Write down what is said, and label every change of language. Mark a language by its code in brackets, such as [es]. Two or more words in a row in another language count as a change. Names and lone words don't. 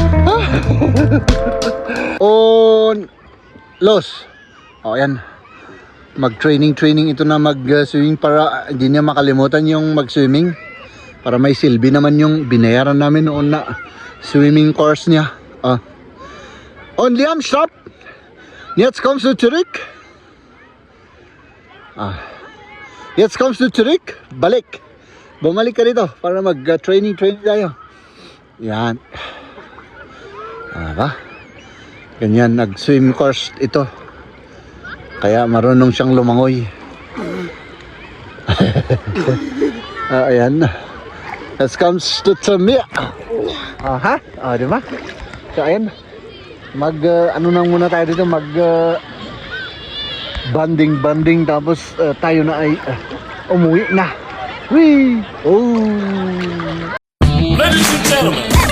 [de] Und los. [tl] Oh, ayan. mag-training ito na mag-swimming para hindi niya makalimutan yung mag-swimming. Para may silbi naman yung binayaran namin noon na [en] swimming course [tl] niya. [de] Und Liam, stopp! Jetzt kommst du zurück. Jetzt kommst du zurück. [tl] Balik. Bumalik ka dito para mag-training tayo. Yan. Ba? Ganyan, nag- [en] swim course [tl] ito. Kaya marunong siyang lumangoy. Ayan. [en] Let's comes to me. [tl] Ha? Di ba? So, ayan. Ano nang muna tayo dito, banding tapos tayo na ay umuwi na. Whee! Oh! [en] Ladies and gentlemen,